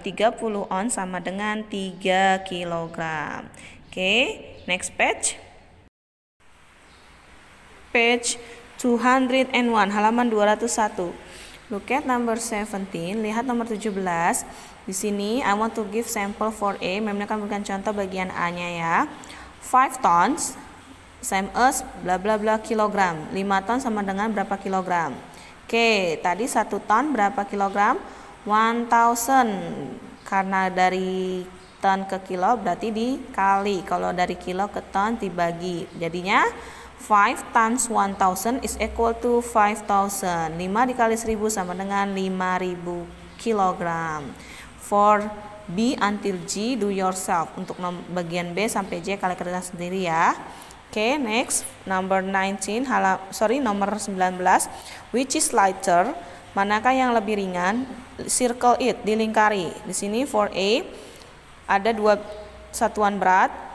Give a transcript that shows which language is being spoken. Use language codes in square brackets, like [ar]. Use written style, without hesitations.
[id] 30 ounce sama dengan 3 kilogram. [en] Oke, next page. Page 201, [id] halaman 201. [en] Look at number 17. [id] Lihat nomor 17. Di sini [en] I want to give sample for A. [id] Memang akan memberikan contoh bagian A-nya ya. [en] 5 tons same as bla bla bla kilogram. [id] 5 ton sama dengan berapa kilogram? Oke, tadi 1 ton berapa kilogram? 1000. Karena dari ton ke kilo berarti dikali. Kalau dari kilo ke ton dibagi. [en] Jadinya 5 times 1000 is equal to 5000. [id] 5 dikali 1000 sama dengan 5000 kilogram. [en] For B until G, do yourself. [id] Untuk bagian B sampai J kalian kerjakan sendiri ya. Oke, [en] next number 19, [id] nomor 19. [en] Which is lighter? [id] Manakah yang lebih ringan? [en] Circle it, [id] dilingkari. Di sini for A ada 2 satuan berat.